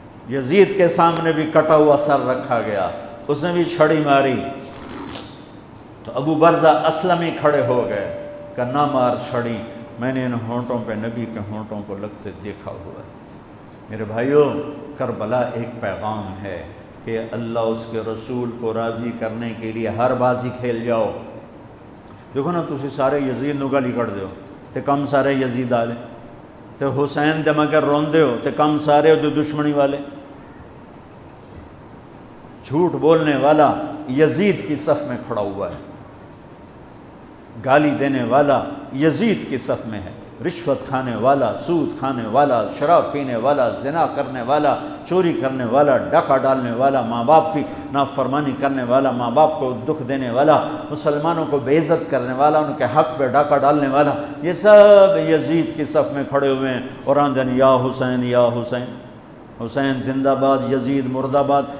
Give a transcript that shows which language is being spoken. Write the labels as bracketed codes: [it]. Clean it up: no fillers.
[ur] یزید کے سامنے بھی کٹا ہوا سر رکھا گیا، اس نے بھی چھڑی ماری، تو ابو برزہ اسلمی کھڑے ہو گئے کہ نہ مار چھڑی، میں نے ان ہونٹوں پہ نبی کے ہونٹوں کو لگتے دیکھا ہوا ہے. میرے بھائیوں کربلا ایک پیغام ہے کہ اللہ اس کے رسول کو راضی کرنے کے لیے ہر بازی کھیل جاؤ. [pa] دیکھو نا تسی سارے یزید نو گالی کٹ دیو تے کم سارے یزید آلے، تے حسین دے مگر روندے ہو تے کم سارے ہو دشمنی والے. [ur] جھوٹ بولنے والا یزید کی صف میں کھڑا ہوا ہے، گالی دینے والا یزید کی صف میں ہے، رشوت کھانے والا، سود کھانے والا، شراب پینے والا، زنا کرنے والا، چوری کرنے والا، ڈاکہ ڈالنے والا، ماں باپ کی نافرمانی کرنے والا، ماں باپ کو دکھ دینے والا، مسلمانوں کو بے عزت کرنے والا، ان کے حق پہ ڈاکہ ڈالنے والا، یہ سب یزید کی صف میں کھڑے ہوئے ہیں اور آندن یا حسین یا حسین، حسین زندہ باد، یزید مرد آباد.